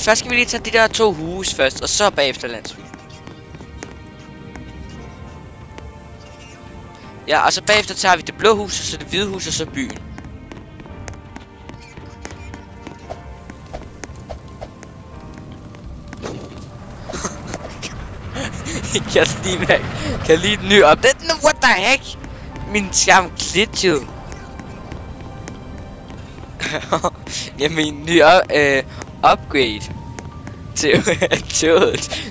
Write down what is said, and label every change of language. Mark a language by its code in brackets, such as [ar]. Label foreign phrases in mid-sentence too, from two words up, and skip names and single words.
[da] Først skal vi lige tage de der 2 huse først, og så bagefter landsby. Ja, og så bagefter tager vi det blå hus, og så det hvide hus, og så byen. Kan lige den nye update? [en] No, what the heck? [da] Min skærm glitchede. Jeg mener ny upgrade til toget.